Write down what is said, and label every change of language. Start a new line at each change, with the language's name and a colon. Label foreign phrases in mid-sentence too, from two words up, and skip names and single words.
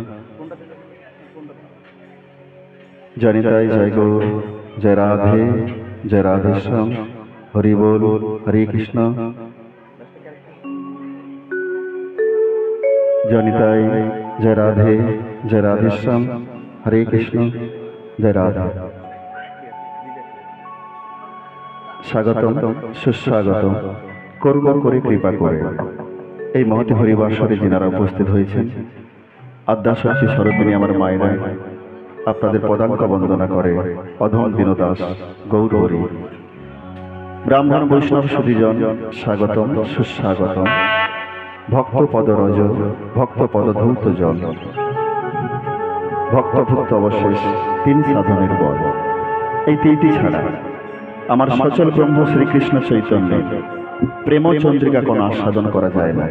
Hindi: जय निताई जय गौर जय राधे श्याम हरि बोल हरे कृष्णा जय निताई जय राधे श्याम हरे कृष्ण जय राधा
Sanskrit: स्वागतम सुस्वागतम
Bangla: করুণা করে কৃপা করে এই মহতি হরিবাসরে যিনারা উপস্থিত হয়েছেন আদ্যাশক্তি স্বরূপিণী আমার মায়েরা আপনাদের পদাঙ্ক বন্দনা করে অধম দীনদাস গৌর হরি ব্রাহ্মণ বৈষ্ণব সুধীজন স্বাগতম সুস্বাগতম ভক্ত পদরজ ভক্ত পদধৌত জল ভক্তভুক্ত অবশেষ তিন সাধনের বল এই তিনটি ছাড়া আমার সচল ব্রহ্ম শ্রীকৃষ্ণ চৈতন্য প্রেম চন্দ্রিকা কোনো আস্বাদন করা যায় না।